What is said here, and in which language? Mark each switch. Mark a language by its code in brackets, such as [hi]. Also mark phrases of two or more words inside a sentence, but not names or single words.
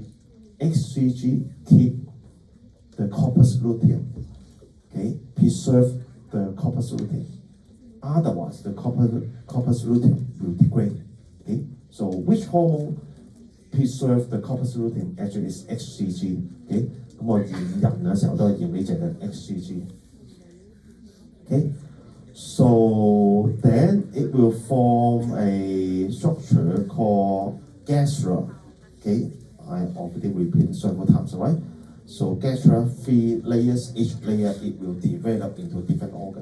[en] HCG keep the corpus luteum, okay, preserve the corpus luteum. Otherwise, the corpus luteum will degrade. Okay, so which hormone preserve the corpus luteum actually is HCG. Okay， [yue] 咁我驗人嘅時候都係驗呢隻嘅 [en] HCG。Okay, so then it will form a structure called gastrula. Okay, I already repeated several times, right? So gastrula, 3 layers, each layer it will develop into different organ.